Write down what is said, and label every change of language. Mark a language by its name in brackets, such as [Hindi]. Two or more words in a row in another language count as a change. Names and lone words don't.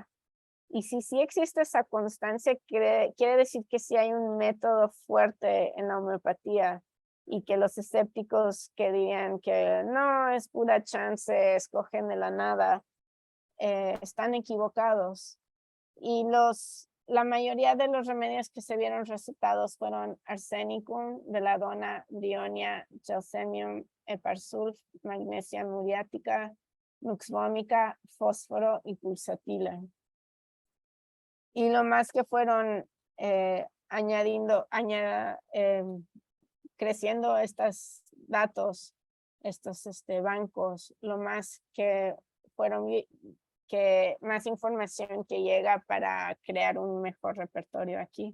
[Spanish] Y si sí existe esa constancia, quiere decir que sí hay un método fuerte en la homeopatía y que los escépticos que dirían que no, es pura chance, escogen de la nada, están equivocados. Y la mayoría de los remedios que se vieron recetados fueron arsenicum, belladonna, brionia, gelsemium, eparsulf, magnesia muriática, nux vomica, fósforo y pulsatila. Y lo más que fueron creciendo estos datos, estos bancos, lo más que fueron más información que llega para crear un mejor repertorio aquí.